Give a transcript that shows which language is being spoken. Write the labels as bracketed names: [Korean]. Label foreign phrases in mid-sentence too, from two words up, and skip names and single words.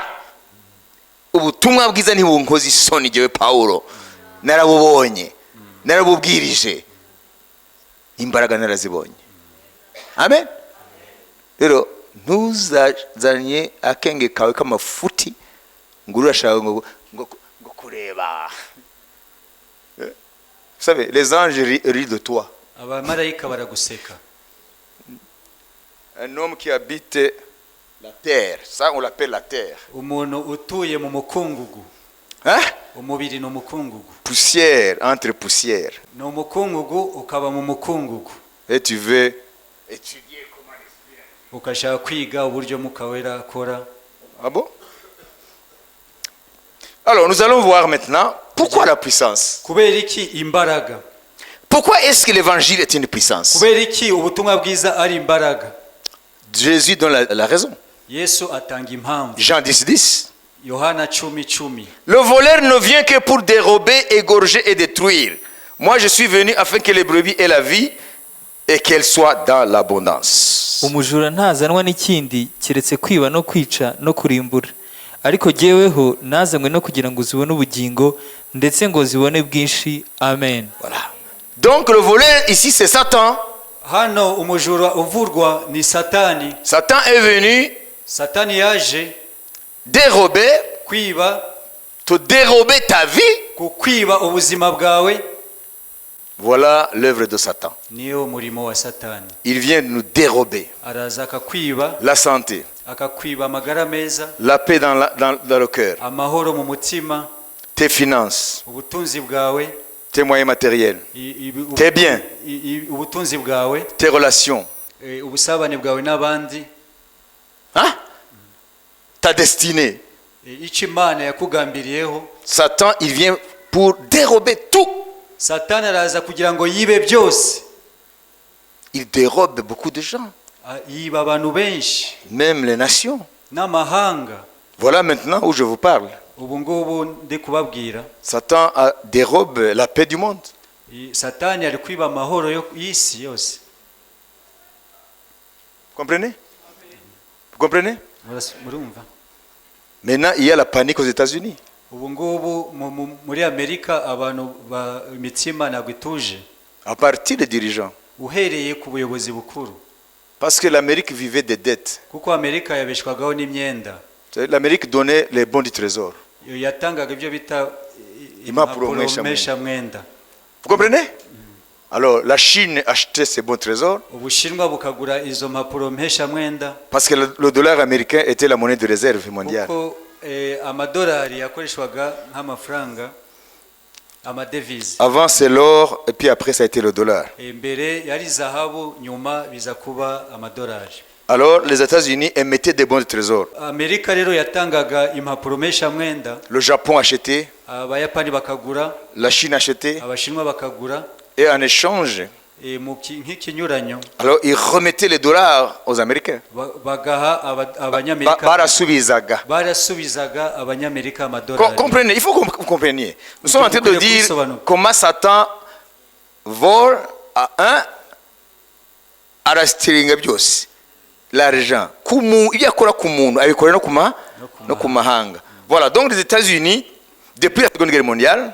[Kinyarwanda] Ubutumwa bwiza ntibunkoza isoni jewe Paulo. Narabubonye. Narabubwirije. Imbaraga narazibonye. Amen. Rero ntuzazanye akenge kawe k'amafuti ngo urashaka ngo kureba. [French] Vous savez, les anges rient de toi. [Kinyarwanda] Abamarayika baraguseka. [French] Un homme qui habite la terre, ça on l'appelle la terre. [Kinyarwanda] Umuntu utuye mu mukungugu. [French] Hein? [Kinyarwanda] Umubiri no mukungugu. [French] Poussière entre poussière. [Kinyarwanda] No mukungugu ukaba mu mukungugu. [French] Et tu veux étudier comment l'esprit. [Kinyarwanda] Ukashaka kwiga uburyo mukawera akora. [French] Ah bon? Alors nous allons voir maintenant pourquoi la puissance. [Kinyarwanda] Kubera iki imbaraga? [French] Pourquoi est-ce que l'évangile est une puissance? [Kinyarwanda] Kubera iki ubutumwa bwiza ari imbaraga? [French] Jésus donne la raison. [Kinyarwanda] Yesu atanga impamvu. [French] Jean 10:10. [Kinyarwanda] Yohana 10:10. [French] Le voleur ne vient que pour dérober, égorger et détruire. Moi je suis venu afin que les brebis aient la vie et qu'elles soient dans l'abondance. [Kinyarwanda] Umujura ntazanwa n'ikindi kiretse kwiba no kwica no kurimbura. Ariko jyeweho nazanywe no kugira ngo zibone ubugingo ndetse ngo zibone bwinshi. Amen. [French] Voilà. Donc le voleur ici c'est Satan. [Kinyarwanda] hano umujura uvurwa ni satani. [French] Satan est venu [Kinyarwanda] Satani yaje [French] dérober, [Kinyarwanda] kwiba, [French] te dérober ta vie. [Kinyarwanda] kukwiba ubuzima bwawe. [French] Voilà l'œuvre de Satan. [Kinyarwanda] Niyo murimo wa Satani. [French] Il vient nous dérober [Kinyarwanda] Araza akakwiba, [French] la santé, [Kinyarwanda] akakwiba amagara meza, [French] la paix dans le cœur, [Kinyarwanda] amahoro mu mutima, [French] tes finances, [Kinyarwanda] ubutunzi bwawe, [French] tes moyens matériels, tes biens, [Kinyarwanda] ubutunzi bwawe, [French] tes relations, [Kinyarwanda] ubusabane bwawe n'abandi, [French] hein? Ta destinée. [Kinyarwanda] icyo Imana yakugambiriyeho. [French] Satan, il vient pour dérober tout. [Kinyarwanda] Satani araza kugira ngo yibe byose. [French] Il dérobe beaucoup de gens, [Kinyarwanda] Yiba abantu benshi, [French] même les nations. [Kinyarwanda] n'amahanga. [French] Voilà maintenant où je vous parle. [Kinyarwanda] Ubu ngubu ndi kubabwira, [French] Satan dérobe la paix du monde. [Kinyarwanda] Satani ari kwiba amahoro y'isi yose. [French] Comprenez? Vous comprenez? [Kinyarwanda] Murumva? [French] Maintenant, il y a la panique aux États-Unis. [Kinyarwanda] Ubu ngubu muri Amerika abantu imitsima ntabwo ituje, [French] À partir des dirigeants. [Kinyarwanda] uhereye ku buyobozi bukuru. [French] Parce que l'Amérique vivait des dettes. [Kinyarwanda] Kuko Amerika yabeshwagaho n'imyenda. [French] L'Amérique donnait les bons du trésor. [Kinyarwanda] Yatangaga ibyo bita Impapuro mpeshamwenda. [French] Vous comprenez? Alors, la Chine achetait ces bons trésors [Kinyarwanda] Ubushinwa bukagura izo mpapuro mpeshamwenda [French] parce que le dollar américain était la monnaie de réserve mondiale. [Kinyarwanda] kuko amadolari yakoreshwaga nk'amafaranga, amadevize. [French] Avant, c'est l'or et puis après, ça a été le dollar. [Kinyarwanda] Mbere yari zahabu, nyuma biza kuba amadolari. [French] Alors, les États-Unis émettaient des bons de trésor. [Kinyarwanda] Amerika rero yatangaga impapuro mpeshamwenda, [French] Le Japon achetait, [Kinyarwanda] abayapani bakagura, [French] la Chine achetait, [Kinyarwanda] abashinwa bakagura, [French] et en échange, [Kinyarwanda] nk'ikinyuranyo [French] alors ils remettaient les dollars aux Américains. [Kinyarwanda] bagaha abanyamerika, Barasubizaga. barasubizaga abanyamerika amadolari. [French] Comprenez, il faut que vous compreniez. Nous sommes en train de dire comment Satan vole à [Kinyarwanda] arasitiringa byose. [French] L'argent. Il y a quoi [Kinyarwanda] no kumahanga. [French] Voilà, donc les États-Unis, depuis la Seconde Guerre mondiale,